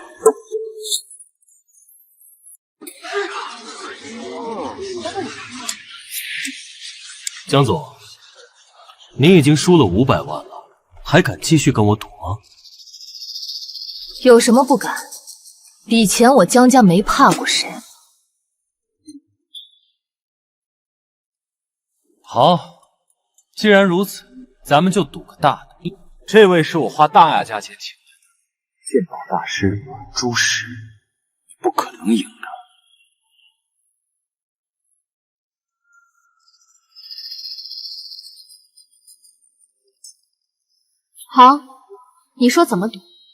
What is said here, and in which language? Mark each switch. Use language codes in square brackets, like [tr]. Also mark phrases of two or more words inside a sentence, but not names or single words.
[zh] 江总，您已经输了500万了，还敢继續跟我賭嗎？有什麼不敢？以前我江家沒怕過誰。好，既然如此，咱們就賭個大的。這位是我花大雅價錢請來的劍寶大師朱石，你不可能贏的。好，你說怎麼賭？